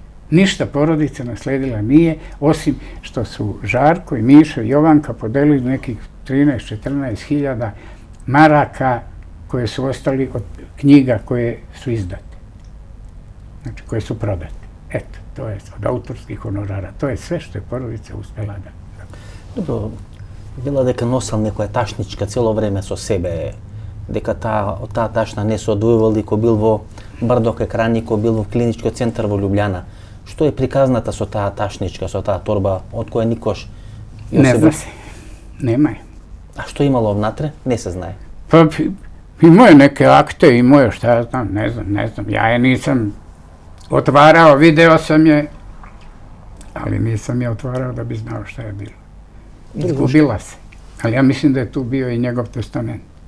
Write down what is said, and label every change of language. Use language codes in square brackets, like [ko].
[sr] Ništa porodica nasledila nije, osim što su Žarko i Miša i Jovanka podelili nekih 13-14 hiljada maraka koje su ostali od knjiga koje su izdate. Znači, koje su prodate. Eto, to je od autorskih honorara. To je sve što je porodica uspela da... Dobro, bila [mk] дека носел некоја ташничка цело време со себе, дека таа ташна не се одвојувал ко бил во Бардок екрани, ко бил во клиничкиот центар во Лјубљана. Што е приказната со таа ташничка, со таа торба, од која никош... [sr] Не зна се. Нема je. [mk] А што имало внатре? Не се знае. [sr] Pa imao je neke akte, imao je šta ja znam, ne znam. Ja je nisam otvarao, video sam je, ali nisam je otvarao da bi znao šta je bilo. Izgubila se. Ali ja mislim da je tu bio i njegov testament.